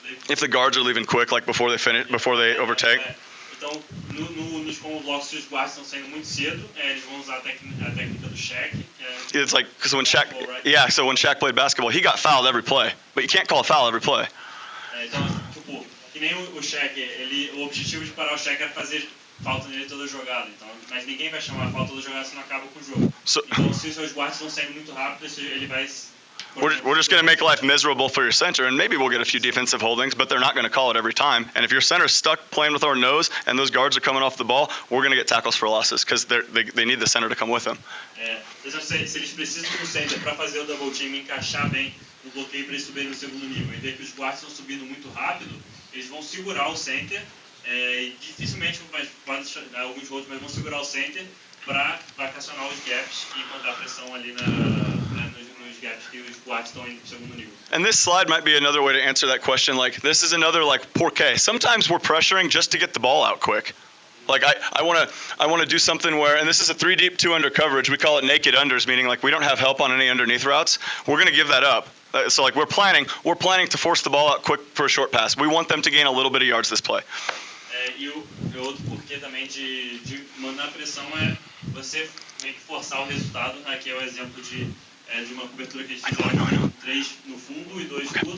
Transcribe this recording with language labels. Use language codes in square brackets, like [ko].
[en] If the guards are leaving quick, like before they overtake. [pt] Então, nos blocos, se os guards estão saindo muito cedo, eles vão usar a técnica do Shaq. [en] It's like because when Shaq played basketball, he got fouled every play, but you can't call a foul every play. [pt] Então, tipo, que nem o Shaq, o objetivo de parar o Shaq era fazer falta nele toda jogada. Então, mas ninguém vai chamar a falta toda jogada se não acaba com o jogo. Então, se os seus guards estão saindo muito rápido, ele vai. [en] We're just going to make life miserable for your center, and maybe we'll get a few defensive holdings, but they're not going to call it every time. And if your center's stuck playing with our nose and those guards are coming off the ball, we're going to get tackles for losses because they need the center to come with them. [pt] Se eles precisam do center para fazer o double team encaixar bem no bloqueio para eles subirem no segundo nível e ver que os guards estão subindo muito rápido, eles vão segurar o center, dificilmente pode dar alguns rolos, mas vão segurar o center para vacacionar os gaps e mandar pressão ali nos gaps que os guards estão indo pro segundo nível. [en] And this slide might be another way to answer that question. Like this is another [pt] porque. [en] Sometimes we're pressuring just to get the ball out quick. Like I want to do something where, and this is a 3 deep 2 under coverage. We call it naked unders, meaning like we don't have help on any underneath routes. We're going to give that up. So like we're planning to force the ball out quick for a short pass. We want them to gain a little bit of yards this play. [pt] E o outro porquê também de mandar pressão é você meio que forçar o resultado. Aqui é o exemplo de uma cobertura que eles fizeram 3 no fundo e 2 curto.